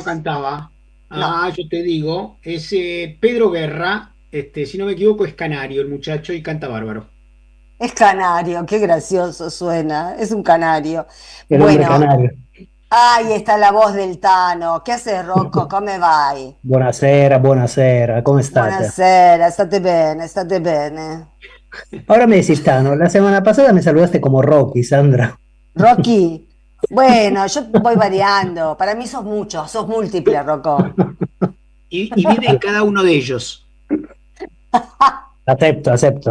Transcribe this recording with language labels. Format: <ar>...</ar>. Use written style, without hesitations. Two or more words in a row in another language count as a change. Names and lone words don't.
<es>cantaba. No. Ah, yo te digo, es Pedro Guerra, si no me equivoco es canario el muchacho y canta bárbaro. Es canario, qué gracioso suena. Es un canario. El hombre Bueno, canario. ahí está la voz del Tano. ¿Qué haces,</es> <it>Rocco? Come vai? Buonasera, buonasera, come state? Buonasera, state bene, state bene.</it> <es>Ahora me decís Tano, la semana pasada me saludaste como Rocky, Sandra. Rocky, bueno, yo voy variando. Para mí sos mucho, sos múltiple, Rocco. Y vive en cada uno de ellos. Acepto.</es>